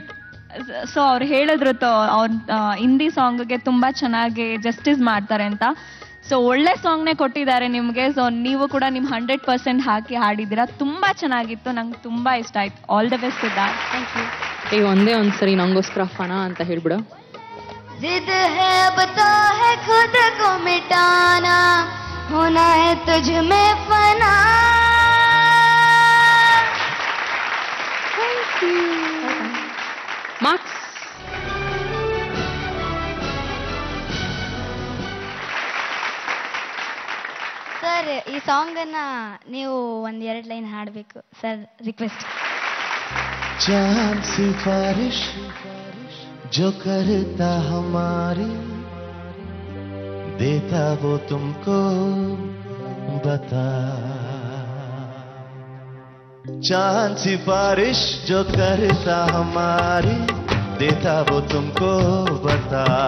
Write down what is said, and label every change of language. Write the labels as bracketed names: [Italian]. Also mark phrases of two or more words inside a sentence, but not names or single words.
[Kannada] ಸೊ ಅವ್ರು ಹೇಳಿದ್ರು ಅವ್ರ ಹಿಂದಿ ಸಾಂಗ್ಗೆ ತುಂಬಾ ಚೆನ್ನಾಗಿ ಜಸ್ಟಿಸ್ ಮಾಡ್ತಾರೆ ಅಂತ. ಸೊ ಒಳ್ಳೆ ಸಾಂಗ್ನೇ ಕೊಟ್ಟಿದ್ದಾರೆ ನಿಮ್ಗೆ. ಸೊ ನೀವು ಕೂಡ ನಿಮ್ 100% ಹಾಕಿ ಹಾಡಿದ್ದೀರಾ. ತುಂಬಾ ಚೆನ್ನಾಗಿತ್ತು, ನಂಗೆ ತುಂಬಾ ಇಷ್ಟ ಆಯ್ತು. [English] all the best [Kannada] ಸಿದ್ಧಾರ್ಥ್. [English] thank you. [Kannada] ಈಗ ಒಂದ್ಸರಿ ನಂಗೋಸ್ಕರ ಫನಾ ಅಂತ ಹೇಳ್ಬಿಡು. [Hindi] जिद है बता है खुद को मिटाना, होना है तुझ में फना. [English] Thank you. [Kannada] ಮಾರ್ಕ್ಸ್. ಸರ್, ಈ ಸಾಂಗ್ ಅನ್ನ ನೀವು 1-2 ಲೈನ್ ಹಾಡಬೇಕು ಸರ್, ರಿಕ್ವೆಸ್ಟ್. [Hindi] चांद सिफारिश जो करता हमारी, देता वो तुमको बता. चांद सिफारिश जो करता हमारी, देता वो तुमको बता.